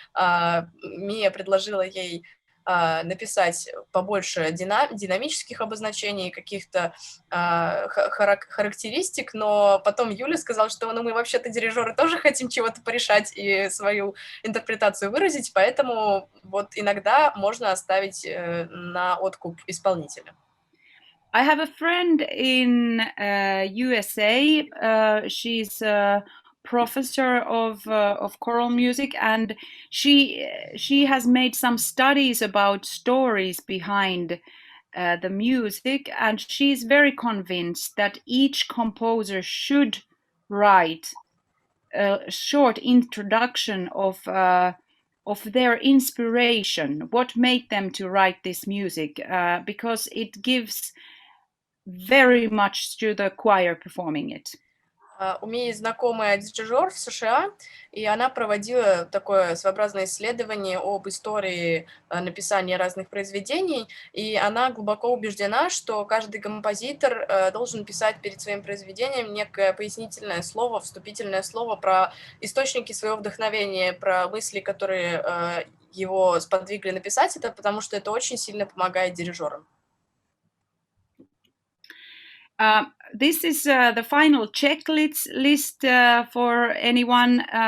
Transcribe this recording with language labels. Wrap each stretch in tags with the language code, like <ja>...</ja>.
<ru>Мия предложила ей написать побольше динамических обозначений, каких-то характеристик, но потом Юля сказала, что мы вообще-то дирижеры тоже хотим чего-то порешать и свою интерпретацию выразить, поэтому вот иногда можно оставить на откуп исполнителя.</ru> <en>I have a friend in USA. She's a professor of choral music, and she has made some studies about stories behind the music, and she's very convinced that each composer should write a short introduction of their inspiration, what made them to write this music, because it gives very much to the choir performing it.</en> <ru>У меня есть знакомая дирижёр в США, и она проводила такое своеобразное исследование об истории написания разных произведений, и она глубоко убеждена, что каждый композитор должен писать перед своим произведением некое пояснительное слово, вступительное слово про источники своего вдохновения, про мысли, которые его сподвигли написать это, потому что это очень сильно помогает дирижёрам.</ru> <en>This is the final checklist for anyone.</en>